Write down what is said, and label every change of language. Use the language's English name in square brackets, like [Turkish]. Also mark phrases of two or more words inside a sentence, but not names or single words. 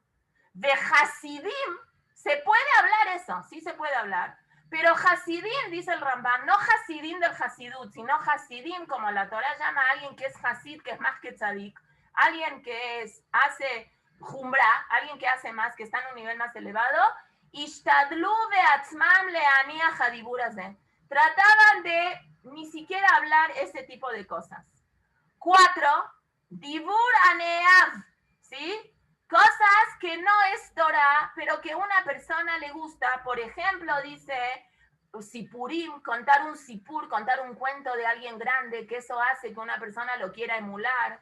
[Spanish] De Hasidim, se puede hablar eso, sí se puede hablar. Pero Hasidim, dice el Rambam, no Hasidim del Hasidut, sino Hasidim, como la Torah llama a alguien que es Hasid, que es más que Tzadik, alguien que hace Jumbra, alguien que hace más, que está en un nivel más elevado, [Hebrew] השתדלו בעצמם להניח הדיבור הזה. [Spanish] Trataban de ni siquiera hablar ese tipo de cosas. 4, [Hebrew] דיבור הנאהב, [Spanish] ¿sí? Cosas que no es Torah, pero que una persona le gusta. Por ejemplo, dice sipurim, contar un sipur, contar un cuento de alguien grande, que eso hace que una persona lo quiera emular.